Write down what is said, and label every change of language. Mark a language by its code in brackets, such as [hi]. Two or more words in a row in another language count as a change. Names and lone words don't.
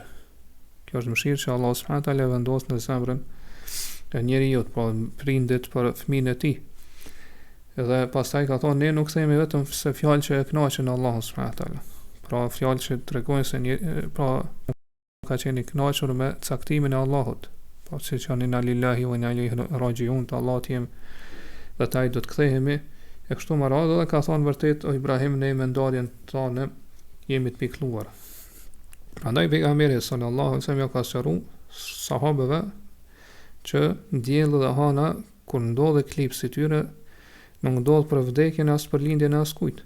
[sq] Kjo është mëshirë që Allah [ar] سبحانه وتعالى [sq] vendos në zemrën e njeriu, pra prindit për fëmijën e tij. Edhe pastaj ka thonë ne nuk themi vetëm se fjalë që e kënaqen Allahu [ar] سبحانه وتعالى. [sq] Pra fjalë që tregojnë se pra ka qenë i kënaqur me caktimin e Allahut. Po siç janë [ar] إنا لله وإنا إليه راجعون, [sq] të Allahut jem dhe taj do të kthehemi. E kështu me radhë, dhe ka thonë vërtet o Ibrahim, ne me ndarjen tonë jemi të pikëlluar. Prandaj pejgamberi [ar] صلى الله عليه وسلم [sq] ka sqaruar sahabëve që dielli dhe hana kur ndodh eklipsi tyre nuk ndodh për vdekjen as për lindjen e askujt.